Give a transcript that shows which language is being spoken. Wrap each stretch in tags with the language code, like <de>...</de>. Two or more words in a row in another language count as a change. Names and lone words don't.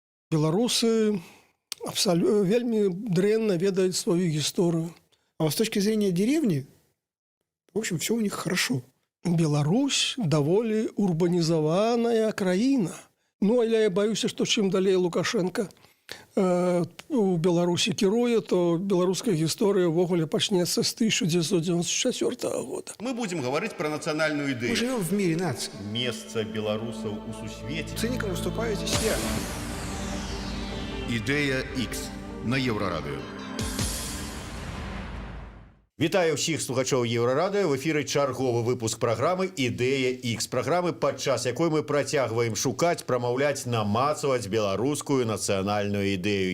<be>Беларусы вельмі дрэнна ведаюць свою гісторыю.</be> <ru>А вот с точки зрения деревни, в общем, все у них хорошо.</ru> <be>Беларусь даволі урбанізаваная краіна. Ну, але я баюся, што чым далей Лукашенко у Беларусі кіруе, то беларуская гісторыя ўвогуле пачнецца з 1994 года.</be> <ru>Мы будем говорить про национальную Мы идею. живем в мире наций. Место белорусов у сусвете. Циником выступаю здесь я.</ru> <be>Ідея X на Єврорадіо. Вітаю всіх слухачоў Еўрарадыё. В эфіры чарговы выпуск праграмы «Ідэя X». Праграмы, падчас якой мы працягваем шукаць, прамаўляць, намацаваць беларускую нацыянальную ідэю.</be>